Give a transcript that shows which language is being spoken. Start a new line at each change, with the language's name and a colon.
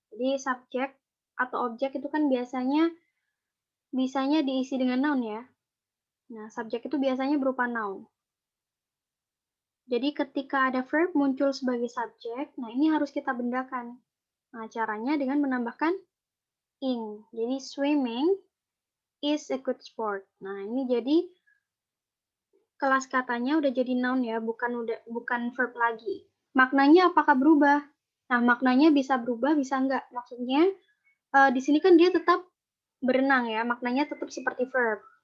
Indonesian: Jadi subjek atau objek itu kan bisanya diisi dengan noun ya. Nah, subjek itu biasanya berupa noun. Jadi ketika ada verb muncul sebagai subjek, nah ini harus kita bendakan. Nah, caranya dengan menambahkan ing. Jadi
English: swimming is a good sport.
Indonesian: Nah, ini jadi kelas katanya udah jadi noun ya, bukan verb lagi. Maknanya apakah berubah? Nah, maknanya bisa berubah, bisa enggak. Maksudnya di sini kan dia tetap berenang ya, maknanya tetap seperti verb.